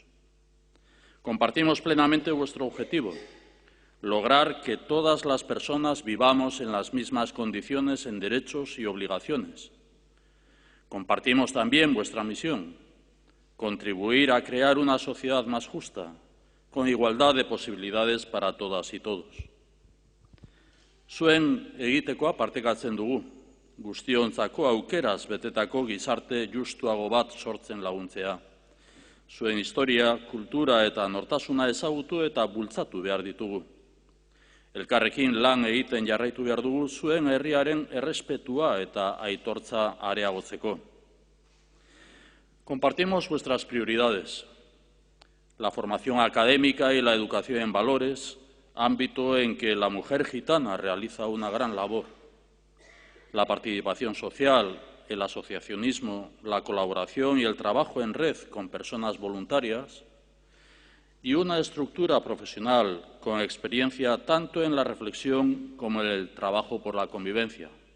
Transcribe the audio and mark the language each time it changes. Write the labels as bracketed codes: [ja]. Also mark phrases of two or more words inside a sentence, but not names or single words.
[es] Compartimos plenamente vuestro objetivo, lograr que todas las personas vivamos en las mismas condiciones en derechos y obligaciones. Compartimos también vuestra misión, contribuir a crear una sociedad más justa, con igualdad de posibilidades para todas y todos. [eu] Zuen egitekoa partekatzen dugu, guztiontzako aukeraz betetako gizarte justuago bat sortzen laguntzea. Zuen historia, kultura eta nortasuna ezagutu eta bultzatu behar ditugu. Elkarrekin lan egiten jarraitu behar dugu zuen herriaren errespetua eta aitortza areagotzeko. [es] Compartimos vuestras prioridades, la formación académica y la educación en valores, ámbito en que la mujer gitana realiza una gran labor. La participación social, el asociacionismo, la colaboración y el trabajo en red con personas voluntarias y una estructura profesional con experiencia tanto en la reflexión como en el trabajo por la convivencia.